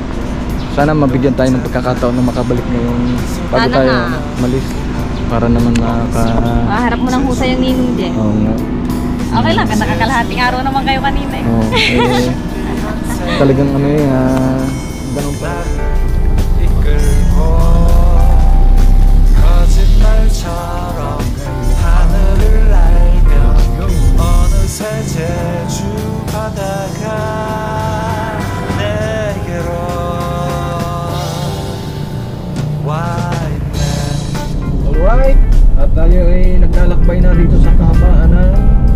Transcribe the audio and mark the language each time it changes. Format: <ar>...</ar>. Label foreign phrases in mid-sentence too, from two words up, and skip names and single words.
<tl>Sana mabigyan tayo ng pagkakataon na makabalik ngayong bago Sana tayo nga. malis. Para naman Harap mo ng husay yung ninong dyan. Oo nga. Okay lang, nakakalahating araw naman kayo kanina eh. Oo. Talagang ganun pa.</tl> <ko>이끌고 거짓말처럼 하늘을 날며 어느새 제주 바다가 내게로 와 있네.</ko> <tl>Alright, at tayo ay naglalakbay na dito sa kahabaan ng</tl>